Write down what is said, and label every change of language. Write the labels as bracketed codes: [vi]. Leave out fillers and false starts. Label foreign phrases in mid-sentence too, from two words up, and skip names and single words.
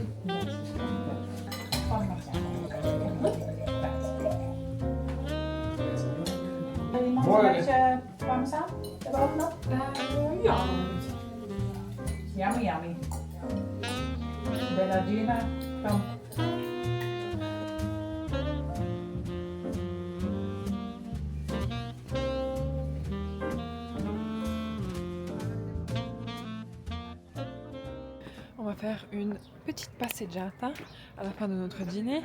[nl] Wil je iemand een beetje parmezaan erbovenop? Ja. [en] Yummy, yummy. Bella Gina, kom. [fr] On va faire une petite passeggiata à la fin de notre dîner.